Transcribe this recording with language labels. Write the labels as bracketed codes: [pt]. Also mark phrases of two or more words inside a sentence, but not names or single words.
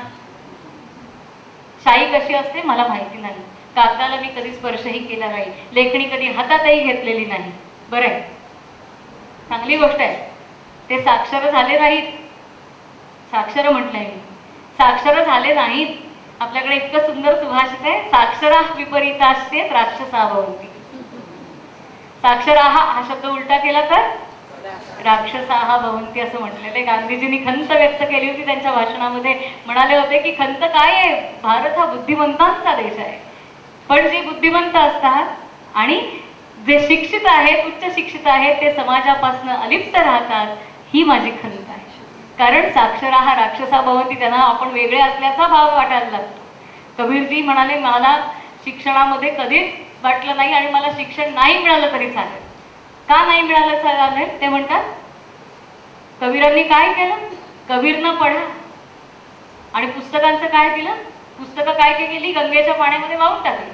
[mr] शाई कशी असते मला माहिती नाही. कागदाला मी कधी स्पर्शही केला नाही, लेखणी कधी हातातही घेतलेली नाही. बरं आहे, चांगली गोष्ट आहे. ते साक्षर झाले नाहीत. साक्षर म्हटलंय मी, साक्षर झाले नाहीत. आपल्याकडे इतकं सुंदर सुभाषित आहे, [sa] साक्षरा विपरीतास्ते राक्षसा भवन्ति. [mr] साक्षराहा हा शब्द उलटा केला तर [sa] राक्षसाहा भवन्ति [mr] असं म्हटलेलं. गांधीजींनी खंत व्यक्त केली होती त्यांच्या भाषणामध्ये. म्हणाले होते की खंत काय आहे, भारत हा बुद्धिमंतांचा देश आहे, पण जे बुद्धिमंत असतात आणि जे शिक्षित आहेत, उच्च शिक्षित आहेत, ते समाजापासून अलिप्त राहतात, ही माझी खंत आहे. [sa] कारण साक्षराहा राक्षसा भवन्ति, [mr] त्यांना आपण वेगळे असल्याचा भाव वाटायला लागतो. कबीरजी म्हणाले मला शिक्षणामध्ये कधीच वाटलं नाही आणि मला शिक्षण नाही मिळालं तरी चालेल. का नाही मिळालं चालेल? ते म्हणतात कबीरांनी काय केलं, कबीरनं पढा आणि पुस्तकांचं काय केलं, पुस्तकं काय केली, गंगेच्या पाण्यामध्ये वाहून टाकली.